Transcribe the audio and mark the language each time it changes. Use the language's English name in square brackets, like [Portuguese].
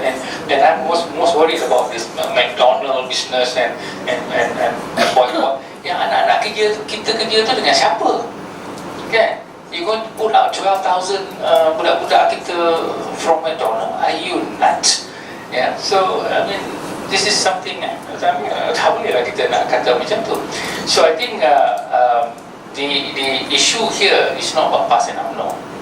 [English] And I'm most worried about this McDonald business and boycott. [Malay] Yang anak-anak kita kerja tu dengan siapa? Kan? [English] You going to put out 12,000 [Malay] budak-budak kita [English] from McDonald? Are you nuts? Yeah. So I mean, this is something [Malay] tak bolehlah kita nak kata macam tu. [English] So I think the issue here is not about PAS and UMNO.